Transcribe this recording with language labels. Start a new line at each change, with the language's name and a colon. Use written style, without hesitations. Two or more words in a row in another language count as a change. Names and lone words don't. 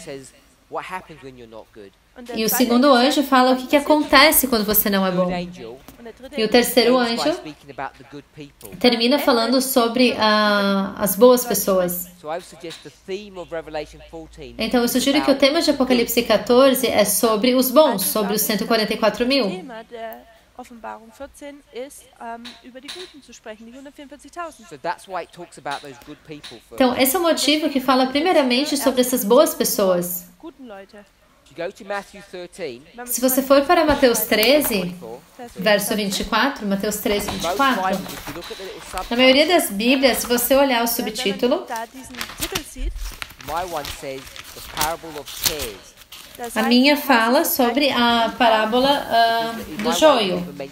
Portuguese: E o segundo anjo fala o que acontece quando você não é bom. E o terceiro anjo termina falando sobre as boas pessoas. Então eu sugiro que o tema de Apocalipse 14 é sobre os bons, sobre os 144 mil.
German: Offenbarung 14 ist, über die Guten zu sprechen, die 144.000.
Portuguese: Então, esse é o motivo que fala primeiramente sobre essas boas pessoas. Se você for para Mateus 13, verso 24, Mateus 13, 24, na maioria das Bíblias, se você olhar o subtítulo, a minha fala sobre a parábola do joio.